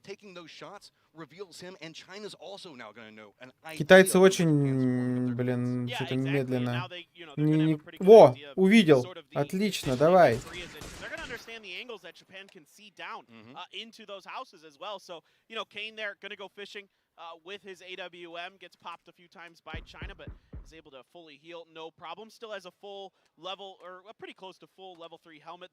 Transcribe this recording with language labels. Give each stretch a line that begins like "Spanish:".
English: taking those shots reveals him, and China's also now going to know.
Russian: Китайцы очень, блин, что-то медленно. Во, увидел. Отлично, давай.
English: They're going to understand the angles that Japan can see down into those houses as well. So, you know, Kane there going to go fishing with his AWM, gets popped a few times by China, but is able to fully heal, no problem. Still has a full level, or pretty close to full level 3 helmet.